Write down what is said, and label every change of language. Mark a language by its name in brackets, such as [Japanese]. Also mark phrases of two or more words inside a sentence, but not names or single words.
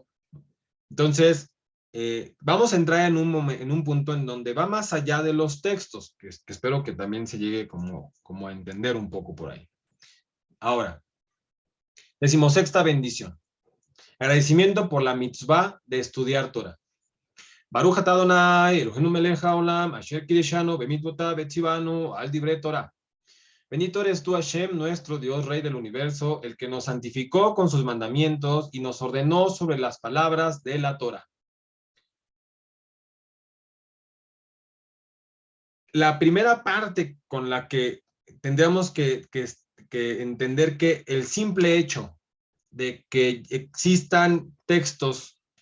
[Spanish] Entonces, vamos a entrar en un punto en donde va más allá de los textos, que espero que también se llegue como a entender un poco por ahí. Ahora, 16ª bendición. Agradecimiento por la mitzvah de estudiar Torah. [Hebrew] ברוך אתה אדוני, אלוהינו מלך העולם, אשר קדשנו במצוותיו וציונו על דברי תורה. [Spanish] Bendito eres tú, Hashem, nuestro Dios, Rey del universo, el que nos santificó con sus mandamientos y nos ordenó sobre las palabras de la Torah. La primera parte con la que tendríamos que entender que el simple hecho de que existan textos